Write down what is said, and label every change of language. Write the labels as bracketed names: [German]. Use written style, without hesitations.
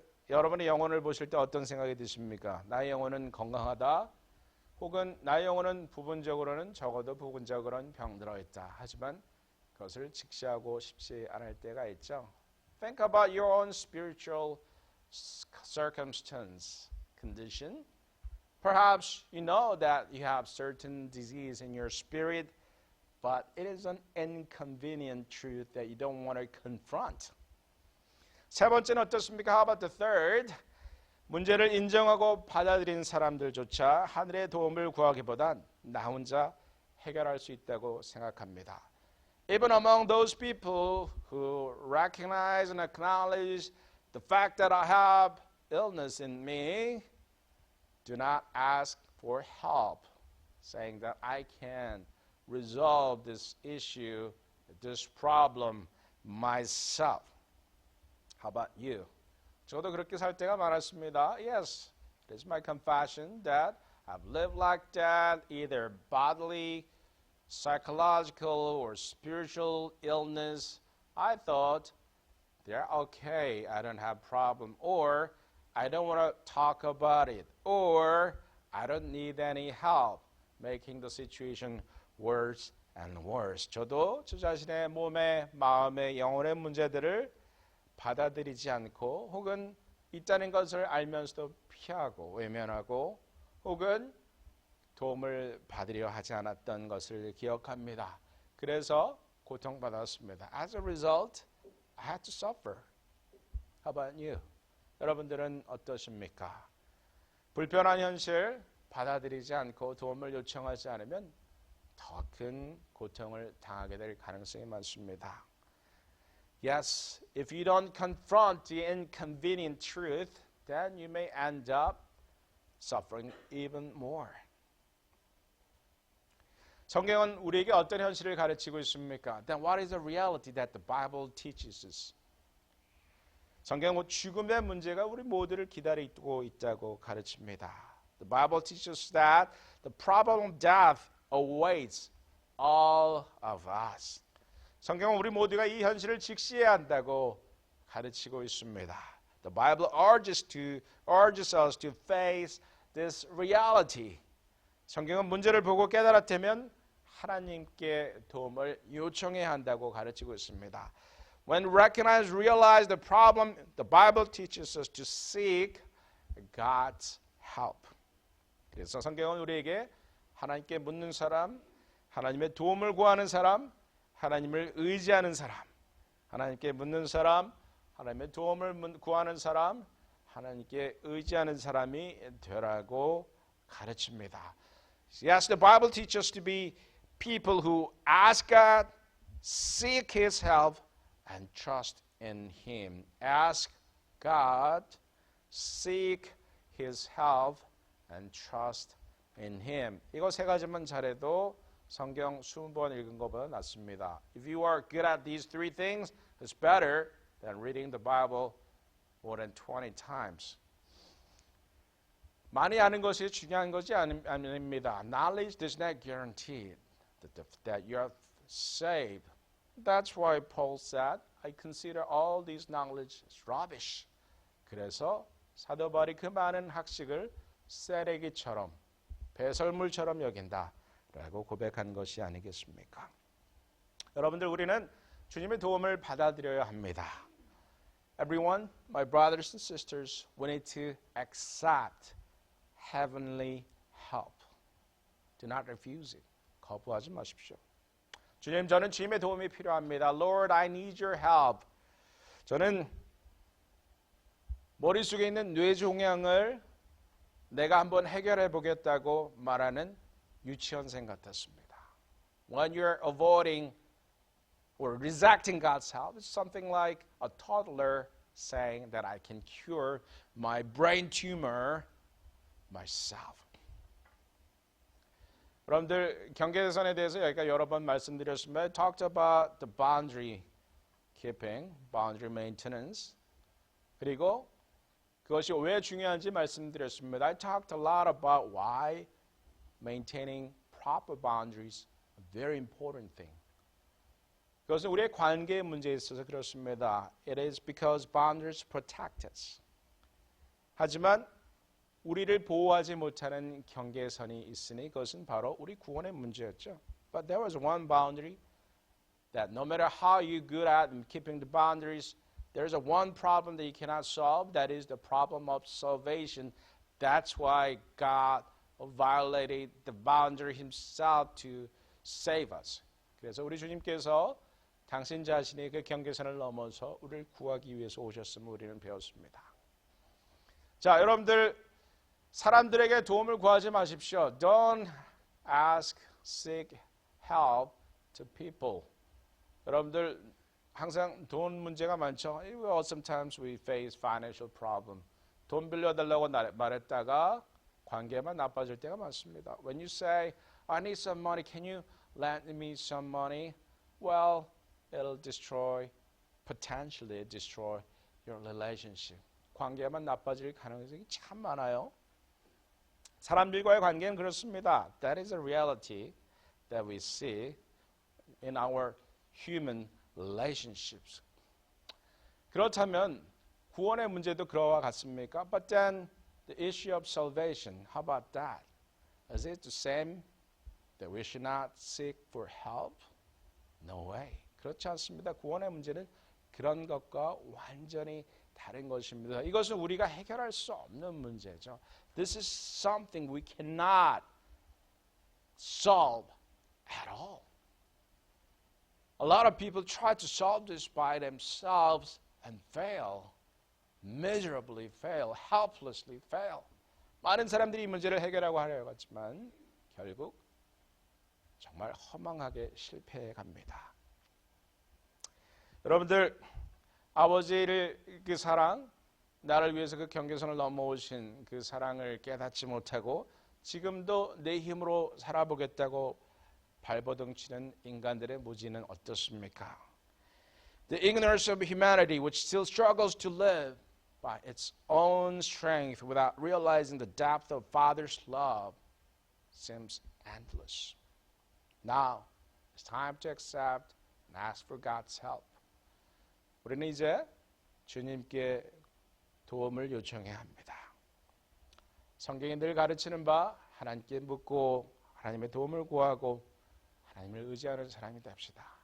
[Korean] 여러분의 영혼을 보실 때 어떤 생각이 드십니까? 나의 영혼은 건강하다. 혹은 나의 영혼은 부분적으로는 적어도 부분적으로는 병들어 있다. 하지만 그것을 직시하고 싶지 않을 때가 있죠. [English] Think about your own spiritual circumstance, condition. Perhaps you know that you have certain disease in your spirit, but it is an inconvenient truth that you don't want to confront. [Korean] 세 번째는 어떻습니까? [English] How about the third? [Korean] 문제를 인정하고 받아들인 사람들조차 하늘의 도움을 구하기보단 나 혼자 해결할 수 있다고 생각합니다. [English] Even among those people who recognize and acknowledge the fact that I have illness in me, do not ask for help, saying that I can resolve this issue, this problem myself. How about you? [Korean] 저도 그렇게 살 때가 많았습니다. [English] Yes, it is my confession that I've lived like that, either bodily, psychological, or spiritual illness. I thought, they're okay, I don't have problem, or I don't want to talk about it, or I don't need any help, making the situation worse and worse. [Korean] 저도 저 자신의 몸의, 마음의, 영혼의 문제들을 받아들이지 않고 혹은 있다는 것을 알면서도 피하고 외면하고 혹은 도움을 받으려 하지 않았던 것을 기억합니다. 그래서 고통받았습니다. [English] As a result, I had to suffer. How about you? [Korean] 여러분들은 어떠십니까? 불편한 현실 받아들이지 않고 도움을 요청하지 않으면 더 큰 고통을 당하게 될 가능성이 많습니다. [English] Yes, if you don't confront the inconvenient truth, then you may end up suffering even more. [Korean] 성경은 우리에게 어떤 현실을 가르치고 있습니까? [English] Then what is the reality that the Bible teaches us? [Korean] 성경은 죽음의 문제가 우리 모두를 기다리고 있다고 가르칩니다. [English] The Bible teaches us that the problem of death awaits all of us. [Korean] 성경은 우리 모두가 이 현실을 직시해야 한다고 가르치고 있습니다. [English] The Bible urges us to face this reality. [Korean] 성경은 문제를 보고 깨달았다면 하나님께 도움을 요청해야 한다고 가르치고 있습니다. [English] When recognize, realize the problem, the Bible teaches us to seek God's help. [Korean] 그래서 성경은 우리에게 하나님께 묻는 사람, 하나님의 도움을 구하는 사람, 하나님을 의지하는 사람, 하나님께 묻는 사람, 하나님의 도움을 구하는 사람, 하나님께 의지하는 사람이 되라고 가르칩니다. [English] Yes, the Bible teaches us to be people who ask God, seek His help, and trust in Him. Ask God, seek His help, and trust in Him. [Korean] 이거 세 가지만 잘해도 성경 20번 읽은 것보다 낫습니다. [English] If you are good at these three things, it's better than reading the Bible more than 20 times. 많이 아는 것이 중요한 것이 아닙니다. Knowledge does not guarantee that you are saved. That's why Paul said, I consider all this knowledge as rubbish. [Korean] 그래서 사도 바울이 그 많은 학식을 쓰레기처럼, 배설물처럼 여긴다. 라고 고백한 것이 아니겠습니까? 여러분들, 우리는 주님의 도움을 받아들여야 합니다. [English] Everyone, my brothers and sisters, we need to accept heavenly help. Do not refuse it. [Korean] 거부하지 마십시오. 주님, 저는 주님의 도움이 필요합니다. [English] Lord, I need your help. [Korean] 저는 머릿속에 있는 뇌종양을 내가 한번 해결해 보겠다고 말하는 유치원생 같았습니다. [English] When you're avoiding or rejecting God's help, it's something like a toddler saying that I can cure my brain tumor myself. [Korean] 여러분들, 경계선에 대해서 여기가 여러 번 말씀드렸습니다. [English] I talked about the boundary keeping, boundary maintenance. [Korean] 그리고 그것이 왜 중요한지 말씀드렸습니다. [English] I talked a lot about why maintaining proper boundaries is a very important thing. [Korean] 그것은 우리의 관계의 문제에 있어서 그렇습니다. [English] It is because boundaries protect us. [Korean] 하지만 우리를 보호하지 못하는 경계선이 있으니 그것은 바로 우리 구원의 문제였죠. [English] But there was one boundary that no matter how you're good at keeping the boundaries, there's a one problem that you cannot solve. That is the problem of salvation. That's why God violated the boundary himself to save us. [Korean] 그래서 우리 주님께서 당신 자신의 그 경계선을 넘어서 우리를 구하기 위해서 오셨음을 우리는 배웠습니다. 자, 여러분들 사람들에게 도움을 구하지 마십시오. [English] Don't ask, seek help to people. [Korean] 여러분들 항상 돈 문제가 많죠. [English] Well, sometimes we face financial problem. [Korean] 돈 빌려달라고 말했다가 관계만 나빠질 때가 많습니다. [English] When you say, I need some money, can you lend me some money? Well, it'll potentially destroy your relationship. [Korean] 관계만 나빠질 가능성이 참 많아요. 사람들과의 관계는 그렇습니다. [English] That is a reality that we see in our human relationships. [Korean] 그렇다면 구원의 문제도 그와 같습니까? [English] But then the issue of salvation, how about that? Is it the same that we should not seek for help? No way. [Korean] 그렇지 않습니다. 구원의 문제는 그런 것과 완전히 다른 것입니다. 이것은 우리가 해결할 수 없는 문제죠. [English] This is something we cannot solve at all. A lot of people try to solve this by themselves and fail, miserably fail, helplessly fail. [Korean] 많은 사람들이 이 문제를 해결하고 하려고 하지만 결국 정말 허망하게 실패해 갑니다. 여러분들 아버지의 그 사랑, 나를 위해서 그 경계선을 넘어오신 그 사랑을 깨닫지 못하고 지금도 내 힘으로 살아보겠다고 발버둥 치는 인간들의 무지는 어떻습니까? [English] The ignorance of humanity which still struggles to live by its own strength without realizing the depth of Father's love seems endless. Now, it's time to accept and ask for God's help. [Korean] 우리는 이제 주님께 도움을 요청해야 합니다. 성경이 늘 가르치는 바 하나님께 묻고 하나님의 도움을 구하고 하나님을 의지하는 사람이 됩시다.